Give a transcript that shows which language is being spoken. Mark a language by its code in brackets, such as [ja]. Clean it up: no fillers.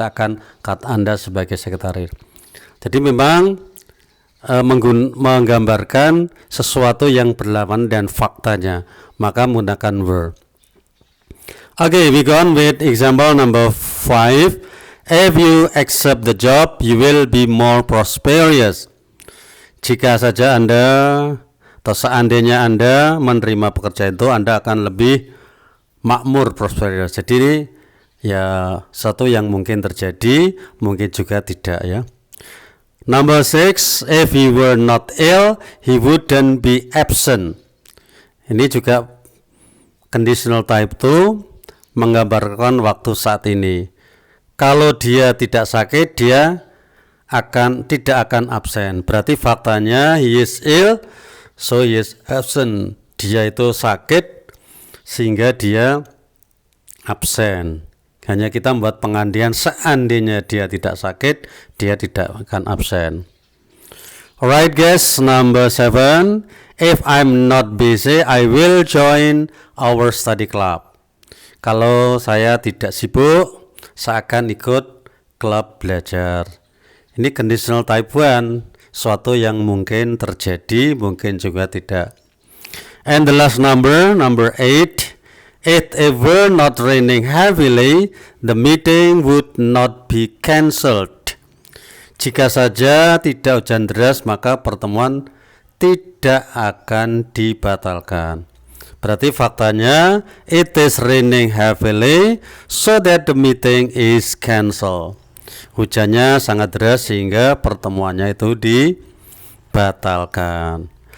[id] Saya akan kat Anda sebagai sekretaris. Jadi memang menggambarkan sesuatu yang berlawanan dan faktanya, maka menggunakan were. [en] Okay, we go on with example number 5. If you accept the job, you will be more prosperous. [id] Jika saja Anda atau seandainya Anda menerima pekerjaan itu, Anda akan lebih makmur, prosperous. Jadi ini ya satu yang mungkin terjadi, mungkin juga tidak ya. [en] Number 6, if he were not ill, he wouldn't be absent. [id] Ini juga conditional type 2 menggambarkan waktu saat ini. Kalau dia tidak sakit, dia tidak akan absen. Berarti faktanya [en] he is ill, so he is absent. [id] Dia itu sakit sehingga dia absen. Hanya kita membuat pengandian seandainya dia tidak sakit, dia tidak akan absen. [en] Alright guys, number 7. If I'm not busy, I will join our study club. [id] Kalau saya tidak sibuk, saya akan ikut klub belajar. Ini conditional type 1, suatu yang mungkin terjadi, mungkin juga tidak. [en] And the last number 8. If it were not raining heavily, the meeting would not be cancelled. [id] Jika saja tidak hujan deras, maka pertemuan tidak akan dibatalkan. Berarti faktanya [en] it is raining heavily, so that the meeting is cancelled. [id] Hujannya sangat deras sehingga pertemuannya itu dibatalkan.